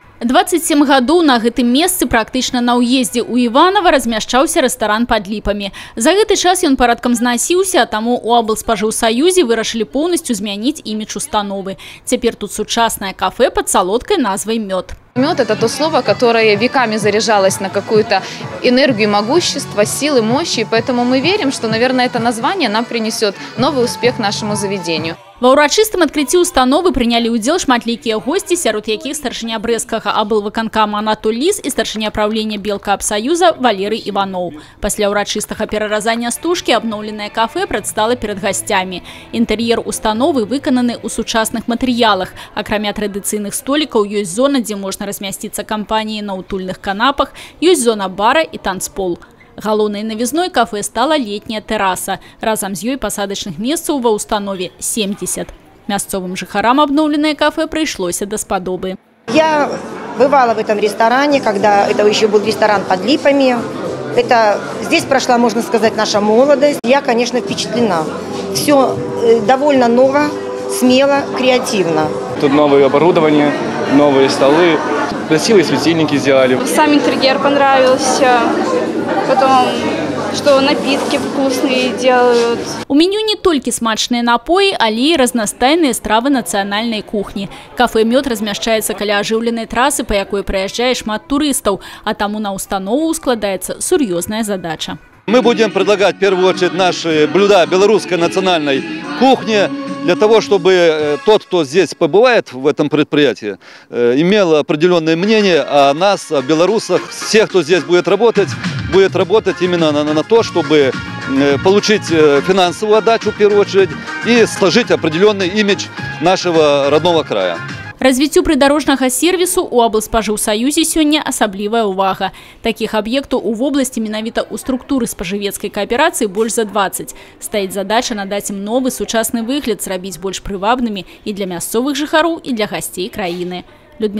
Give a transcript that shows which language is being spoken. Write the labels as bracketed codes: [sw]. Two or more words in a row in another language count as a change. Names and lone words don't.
[be] 27 гадоў на гэтым месцы практычна на ўездзе ў Іванова размяшчаўся рэстаран пад ліпамі. За гэты час ён парадкам знасіўся, а таму у аблспажыўсаюзе вырашылі поўнасцю змяніць імідж установы. Цяпер тут сучаснае кафе под салодкай назвай «Мёд». [ru] Мед – это то слово, которое веками заряжалось на какую-то энергию, могущество, силы, мощи. И поэтому мы верим, что, наверное, это название нам принесет новый успех нашему заведению. [be] Ва ўрачыстым адкрыцці установы прынялі ўдзел шматлікія госці, сярод якіх старшыня брэсцкага аблвыканкама Анатоль Ліс і старшыня праўлення Белкаабсаюза Валерый Іваноў. Пасля ўрачыстага пераразання стужкі абноўленае кафе прадстала перад гасцямі. Інтэр'ер установы выкананы ў сучасных матэрыялах. Акрамя традыцыйных столікаў ёсць зона, дзе можна размясціцца кампаніі на утульных канапах, ёсць зона бара і танцпол. Галоўнай навізной кафе стала летняя тэраса. Разам з ёй пасадачных месцаў ва ўстанове 70. Мясцовым жыхарам абноўленае кафе прыйшлося даспадобы. [ru] Я бывала в этом ресторане, когда это еще был ресторан под липами. Здесь прошла, можно сказать, наша молодость. Я, конечно, впечатлена. Все довольно ново, смело, креативно. Тут новое оборудование, новые столы, красивые светильники сделали. Сам интерьер понравился. Потом, что напитки вкусные делают. [be] У меню [ru] не только [be] смачные напои, але и разнастайные стравы [ru] национальной кухни. [be] Кафе «Мёд» размяшчаецца каля ажыўленай трасы, по якой праязджае шмат турыстаў, а таму на установу складаецца сур'ёзная задача. [ru] Мы будем предлагать в первую очередь наши блюда белорусской национальной кухни, для того, чтобы тот, кто здесь побывает в этом предприятии, имел определенное мнение о нас, о белорусах. Всех, кто здесь будет работать именно на то, чтобы получить финансовую отдачу в первую очередь и сложить определенный имидж нашего родного края. [be] Развіццю прыдарожнага сервісу у аблспажыўсаюзе сёння асаблівая ўвага. Такіх аб'ектаў у вобласці менавіта ў структуры спажывецкай кааперацыі больш за 20. Стаіць задача надаць ім новы сучасны выгляд, зрабіць больш прывабнымі і для мясцовых жыхароў, і для гасцей краіны.